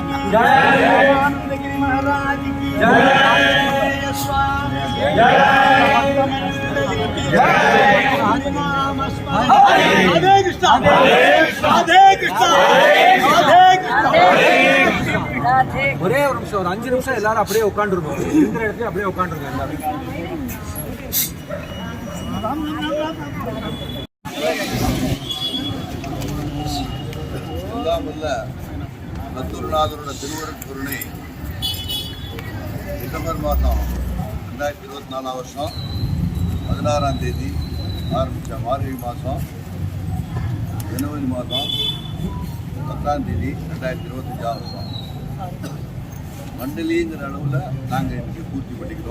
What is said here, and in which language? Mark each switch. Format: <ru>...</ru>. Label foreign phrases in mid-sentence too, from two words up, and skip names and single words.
<hi>रामानंदगिरी महाराज की जय स्वामी जय हरिनाम राधे कृष्ण राधे कृष्ण राधे कृष्ण</hi> <ta>ஒரே ஒரு நிமிஷம், ஒரு 5 நிமிஷம் எல்லாரும் அப்படியே உட்காந்துருக்கோம். இருக்கிற இடத்துல அப்படியே உட்காந்துருக்கோம் எல்லாரும். எல்லாம் வல்ல நத்துருநாதரோட திருவருட்பொருளை டிசம்பர் மாதம் 2024 வருஷம் 16ஆம் தேதி ஆரம்பித்த மார்கழி மாதம் ஜனவரி மாதம் 10ஆம் தேதி 2025 வருஷம் மண்டலிங்கிற அளவில் நாங்கள் இன்றைக்கி பூர்த்தி பண்ணிக்கிறோம்.</ta>